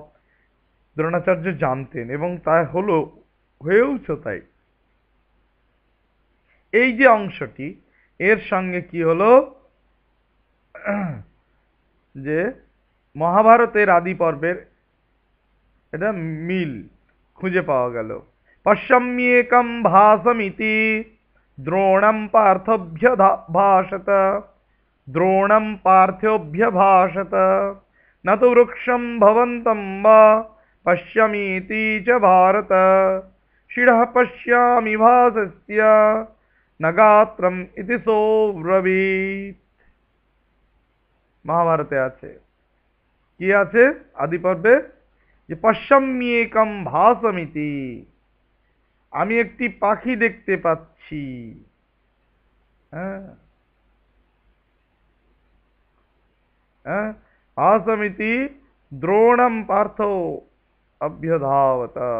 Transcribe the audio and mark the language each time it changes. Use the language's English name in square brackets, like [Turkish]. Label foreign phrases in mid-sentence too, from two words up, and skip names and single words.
[Bangla] দ্রোণাচার্য জানতেন এবং তা হলো, হয়েওছে তাই। এই যে অংশটি, এর সঙ্গে কি হলো যে মহাভারতের আদি পর্বের এটা মিল খুঁজে পাওয়া গেল। [Sanskrit] পশ্যম্যেকম ভাসমিতি দ্রোণম পার্থভ্যভাষত, দ্রোণম পার্থ্যোভ্যভাষত, ন তু বৃক্ষম ভবন্तं বা পশ্যमीति চ ভারত, শিরঃ পশ্যামি ভাসস্য ন গাত্রম ইতি সোব্রবীত। [Bangla] মহাভারতে আছে, কি আছে আদি পর্বে? যে [Sanskrit] পশ্যম্যেকম ভাসমিতি, [Bangla] আমি একটি পাখি দেখতে পাচ্ছি। [Sanskrit] হ্যাঁ, হ্যাঁ, ভাসমিতি দ্রোণম পার্থ অভ্যধাবত।